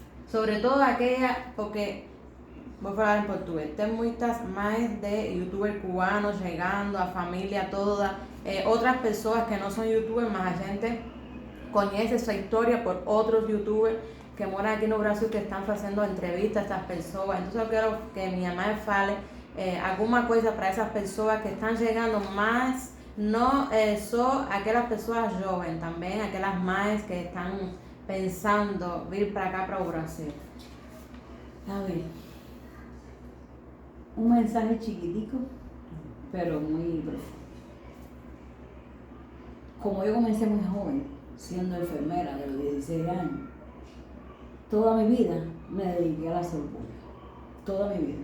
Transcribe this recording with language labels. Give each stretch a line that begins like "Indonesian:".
Spanish: Sobre todo aquellas, porque voy a hablar en portugués, tem muchas más de youtubers cubanos llegando,
Portuguese: a familia toda,
Spanish: otras personas que no son youtubers, más gente conhece su historia por otros youtubers que moran aquí en Brasil, que están haciendo entrevistas a estas personas. Entonces yo quiero que mi mamá
Portuguese: fale alguma coisa para essas pessoas que estão chegando, mas não só aquelas pessoas jovens, também aquelas mães que estão pensando vir para cá, para o Brasil.
Spanish: A ver, un mensaje chiquitico, pero muy profundo. Como yo comencé muy joven, siendo enfermera de los 16 años, toda mi vida me dediqué a la salud pública. Toda mi vida.